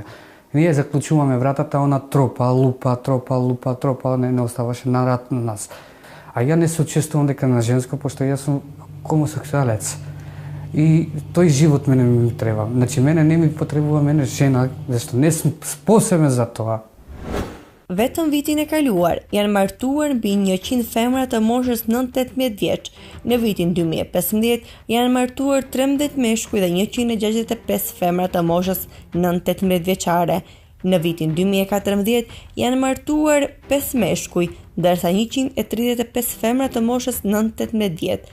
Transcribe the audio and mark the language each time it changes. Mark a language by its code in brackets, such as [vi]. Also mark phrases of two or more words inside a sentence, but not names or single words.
[mk] Ние заклучуваме вратата, она тропа, лупа, не оставаше на рат на нас. А ја не се учествувам дека на женско, пошто јас сум хомосексуалец. И тој живот мене ми треба. Значи, мене не ми потребува мене жена, зашто не сум способен за тоа. [sq] Vetëm vitin e kaluar, janë martuar mbi 100 femra të moshës 9-18 vjeç. Në vitin 2015, janë martuar 13 meshkuj dhe 165 femra të moshës 9-18 vjeçare. Në vitin 2014, janë martuar 5 meshkuj, ndërsa 135 femra të moshës 9-18 vjet.